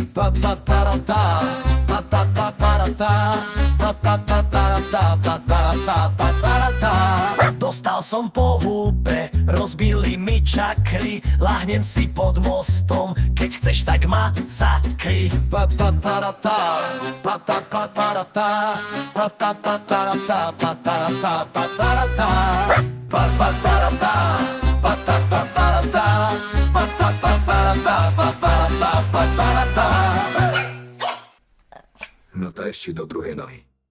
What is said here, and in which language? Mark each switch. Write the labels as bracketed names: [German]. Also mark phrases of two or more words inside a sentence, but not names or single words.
[Slovak] Ta ta ta ta ta ta ta ta ta ta ta ta ta ta ta ta. Dostal som po húbe, rozbili mi čakry, lahnem si pod mostom, keď chceš, tak ma zakry. Ta ta ta ta ta ta ta ta ta ta ta ta ta ta ta ta ta ta ta. Pa pa pa ta pa ta pa pa ta pa ta pa pa ta pa pa ta pa ta. [Czech] No to ještě do druhé nohy.